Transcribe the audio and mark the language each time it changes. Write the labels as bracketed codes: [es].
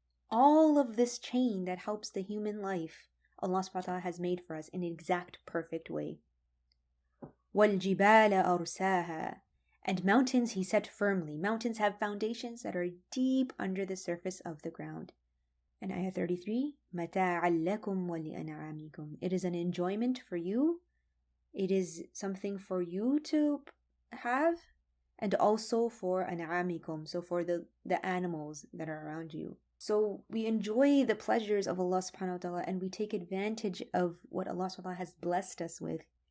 [en] All of this chain that helps the human life, Allah subhanahu wa ta'ala has made for us in an exact perfect way. [ar] وَالْجِبَالَ أَرْسَاهَا. [en] And mountains He set firmly. Mountains have foundations that are deep under the surface of the ground. And ayah 33, [ar] مَتَاعًا لَكُمْ وَلِأَنْعَامِكُمْ. [en] It is an enjoyment for you. It is something for you to have, and also for an'amikum, so for the animals that are around you. So we enjoy the pleasures of Allah subhanahu wa ta'ala and we take advantage of what Allah subhanahu wa ta'ala has blessed us with.